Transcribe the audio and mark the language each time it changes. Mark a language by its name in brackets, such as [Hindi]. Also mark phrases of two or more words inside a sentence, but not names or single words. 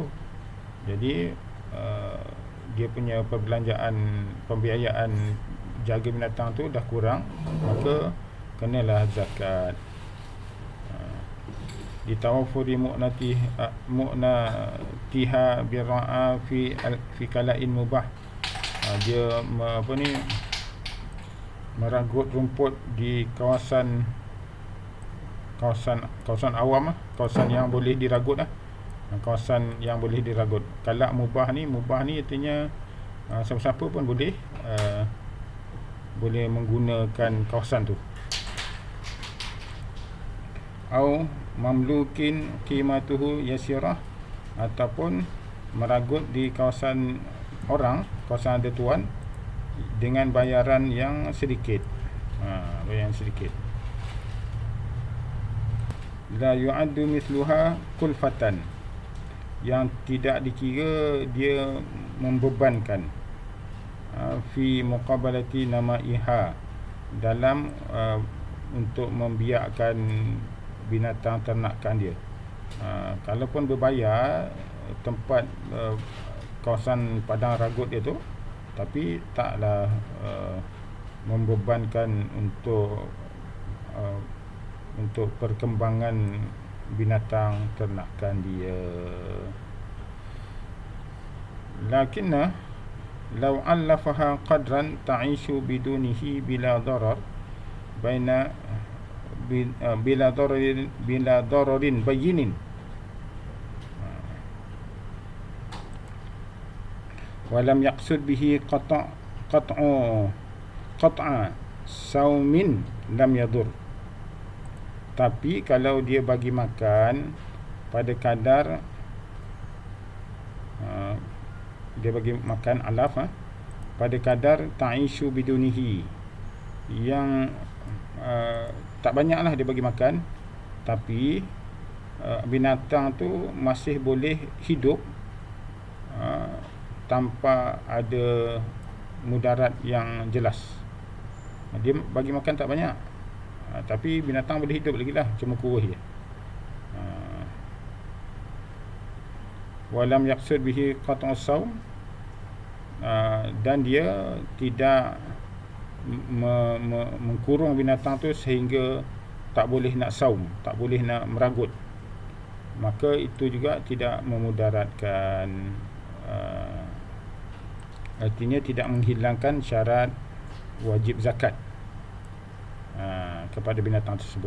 [Malay] Jadi dia punya perbelanjaan, pembiayaan jaga binatang tu dah kurang, maka kenalah zakat. [Arabic] بتوفر مؤنتها بالرعي في كلأ مباح, [Malay] dia meragut rumput di kawasan awam, kawasan yang boleh diragut, kawasan yang boleh diragut. Kalak mubah ni artinya siapa-siapa pun boleh menggunakan kawasan tu. [Arabic] أو مملوك قيمته يسيرة, [Malay] ataupun meragut di kawasan orang, kawasan ada tuan, dengan bayaran yang sedikit, bayaran sedikit. [Arabic] لا يعد مثلها كلفة, [Malay] yang tidak dikira dia membebankan, [Arabic] في مقابلة نمائها, [Malay] dalam untuk membiakkan binatang ternakan dia. Kalaupun berbayar tempat kawasan padang ragut dia tu, tapi taklah untuk perkembangan binatang ternakan dia. [Arabic] لكن لو علفها قدرا تعيش بدونه بلا ضرر بين بلا ضرر بين ولم يقصد به قطع سوم لم يضر. [Malay] Tapi kalau dia bagi makan pada kadar dia bagi makan alaf pada kadar [Arabic] تعيش بدونه, [Malay] yang tak banyaklah dia bagi makan, tapi binatang tu masih boleh hidup tanpa ada mudarat yang jelas. Dia bagi makan tak banyak, tapi binatang boleh hidup lagi lah, cuma kurus je. [Arabic] ولم يقصد به قطع السوم, [Malay] dan dia tidak mengkurung binatang tu sehingga tak boleh nak saum, tak boleh nak meragut, maka itu juga tidak memudaratkan. Artinya tidak menghilangkan syarat wajib zakat kepada binatang tersebut.